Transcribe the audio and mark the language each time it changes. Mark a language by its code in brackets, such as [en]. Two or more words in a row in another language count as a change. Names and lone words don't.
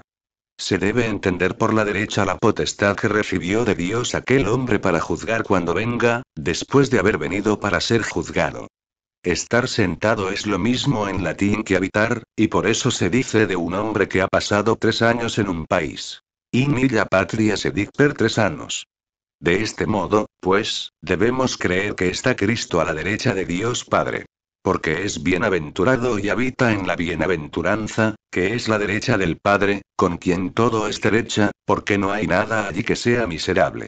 [es] Se debe entender por la derecha la potestad que recibió de Dios aquel hombre para juzgar cuando venga, después de haber venido para ser juzgado. Estar sentado es lo mismo en latín que habitar, y por eso se dice de un hombre que ha pasado 3 años en un país. [la] In illa patria sedit per 3 annos. [es] De este modo, pues, debemos creer que está Cristo a la derecha de Dios Padre. Porque es bienaventurado y habita en la bienaventuranza, que es la derecha del Padre, con quien todo es derecha, porque no hay nada allí que sea miserable.